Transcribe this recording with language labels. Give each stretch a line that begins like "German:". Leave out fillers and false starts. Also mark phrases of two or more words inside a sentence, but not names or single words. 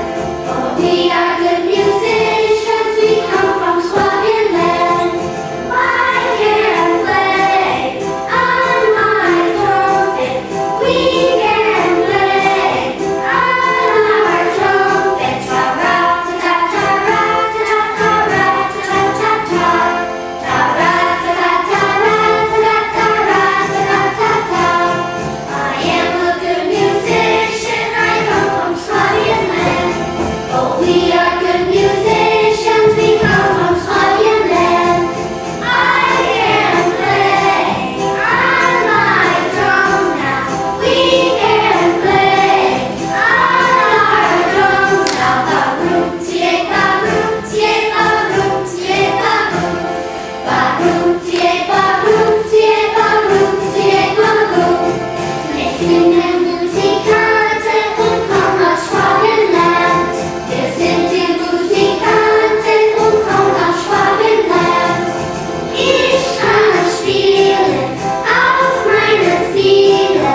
English: Oh, we are good musicians, we come from Swaziland. I can play on my trumpet, we can play on our trumpet. Ta-ra-ta-ta-ta-ra-ta-ta-ta-ra-ta-ta-ta-ta. I am a good musician, I come from Swaziland. Oh, we are good musicians, we come from Swaziland. I can play on my drum now. We can play on our drums now. Ba-room, tie, ba-room, tie, ba-room, tie, ba-room. Ba-room, tie, ba-room, tie, ba-room, tie, ba-room.
German: Wir sind Musikanten und kommen aus Schwabenland. Wir sind die Musikanten und kommen aus Schwabenland. Ich kann spielen auf meiner Seele.